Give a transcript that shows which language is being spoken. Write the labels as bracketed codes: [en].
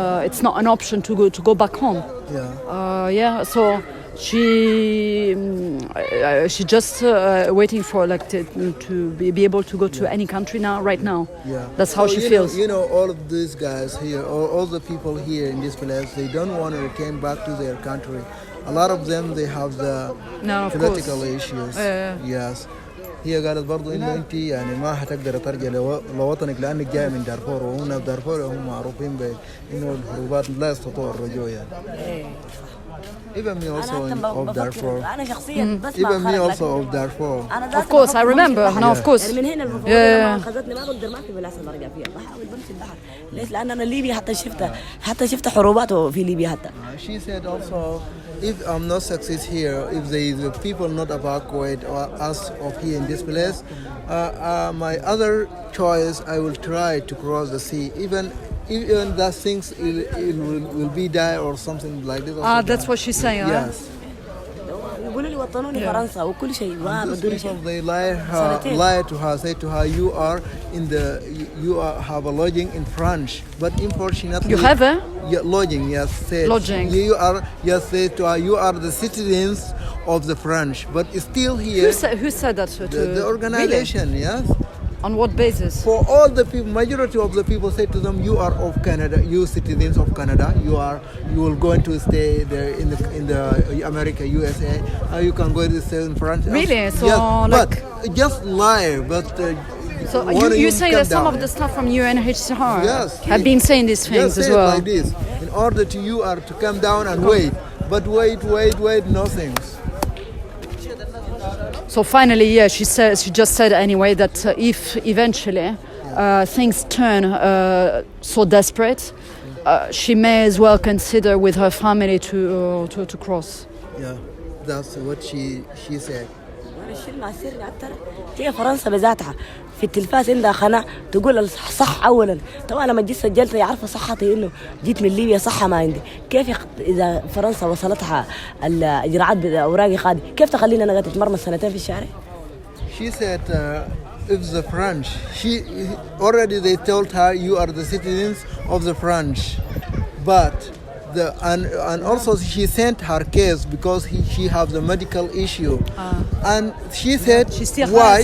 [en] It's not an option to go back home. So she just waiting for like to be able to go to any country now. Right now, that's how she feels. You know, all of these guys here, all the people here in this place, they don't want to return back to their country. A lot of them, they have the political issues. Yes. [ar] هي قالت برضو انه انت يعني ما حتقدر ترجع لوطنك لانك جاي من دارفور وهنا في دارفور هم معروفين بانه الهروبات لا يستطيعوا الرجوع يعني. [en] Even me also of Darfur. [ar] أنا شخصيا [en] Even me also of Darfur. Of course, I remember. No, of course. [ar] من هنا المفروض أخذتني ما بقدر ما في بالأحسن أرجع فيها بحاول بمشي البحر ليش لأن أنا ليبيا حتى شفت حروبات في ليبيا حتى. [en] She said also if I'm not success here, if there is people not evacuate or us of here in this place, my other choice I will try to cross the sea. Even that things it will be die or something like this. That's what she's saying. Yes. [ar] يقولوا لي وطنوني فرنسا وكل شيء ما بدون شيء. [en] They lie to her, say to her, you have a lodging in France, but unfortunately you have a lodging. Yes, said lodging. You are say to her, you are the citizens of the French, but still here. Who said that to the organization? Really? Yes. On what basis? For all the people, majority of the people say to them, you are of Canada, you citizens of Canada, you will go to stay there in the America, USA, you can go to stay in France. Really? So yes, like, but just lie, but so you say that some of the staff from UNHCR have been saying these things as well. Like this, in order to you are to come down and wait, but wait, nothing. So finally, she just said anyway that if eventually things turn so desperate, she may as well consider with her family to cross. Yeah, that's what she said. [ar] الشيء ما يصير أكتر هي فرنسا بذاتها في التلفاز عندها قناة تقول الصح أولا طبعا لما جيت سجلت عارفة صحتي إنه جيت من ليبيا صحة ما عندي كيف إذا فرنسا وصلتها الإجراءات بأوراقي خادي كيف تخليني أنا قاعدة أتمرمى سنتين في الشارع؟ [en] She said if the French, she already they told her you are the citizens of the French, but and also she sent her case because she has a medical issue, and she said She still why